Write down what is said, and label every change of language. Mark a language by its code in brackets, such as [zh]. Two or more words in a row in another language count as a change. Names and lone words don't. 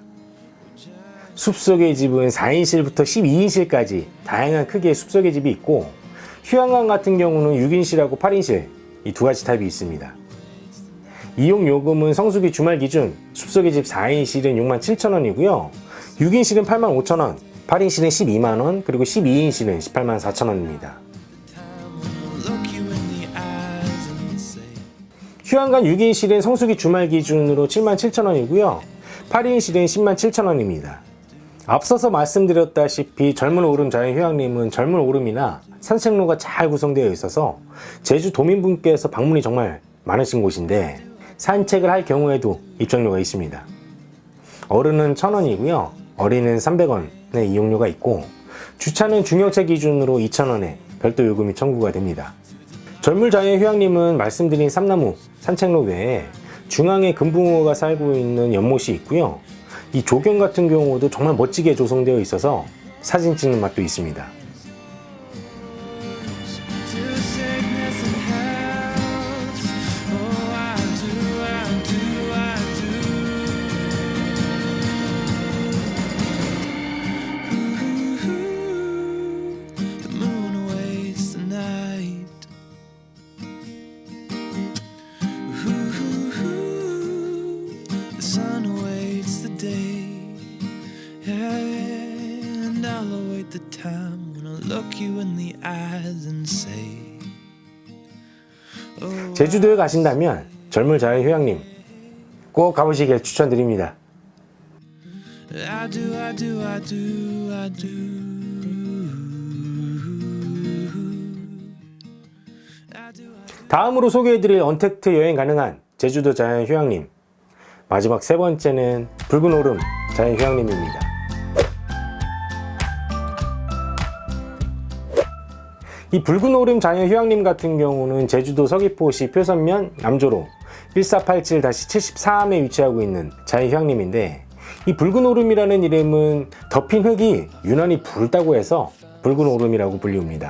[ko] 숲속의 집은 4인실부터 12인실까지 다양한 크기의 숲속의 집이 있고 휴양관 같은 경우는 6인실하고 8인실 이 두 가지 타입이 있습니다. 이용 요금은 성수기 주말 기준 숲속의 집 4인실은 67,000원이고요. 6인실은 85,000원, 8인실은 12만원, 그리고 12인실은 184,000원입니다. [en] Look you in the eyes and say, [ko] 휴양관 6인실은 성수기 주말 기준으로 77,000원이고요. 8인실은 107,000원입니다. 앞서서 말씀드렸다시피 절물 오름 자연휴양림은 절물 오름이나 산책로가 잘 구성되어 있어서 제주 도민분께서 방문이 정말 많으신 곳인데 산책을 할 경우에도 입장료가 있습니다. 어른은 1,000원이고요. 어린은 300원의 이용료가 있고 주차는 중형차 기준으로 2,000원에 별도 요금이 청구가 됩니다. 절물 자연휴양림은 말씀드린 삼나무 산책로 외에 중앙에 금붕어가 살고 있는 연못이 있고요. 이 조경 같은 경우도 정말 멋지게 조성되어 있어서 사진 찍는 맛도 있습니다. [en] to sickness and health. Oh, I do, I do, I do. The moon awaits the night. The sun awaits the day. And I'll await the time when I look you in the eyes and say, oh, [ko] 제주도에 가신다면 젊은 자연휴양림 꼭 가보시길 추천드립니다. [en] I do, I do, I do, I do. I do, I do. [ko] 다음으로 소개해드릴 언택트 여행 가능한 제주도 자연휴양림, 마지막 세 번째는 붉은 오름 자연휴양림입니다. 이 붉은 오름 자연휴양림 같은 경우는 제주도 서귀포시 표선면 남조로 1487-74함에 위치하고 있는 자연휴양림인데, 이 붉은 오름이라는 이름은 덮인 흙이 유난히 붉다고 해서 붉은 오름이라고 불리웁니다.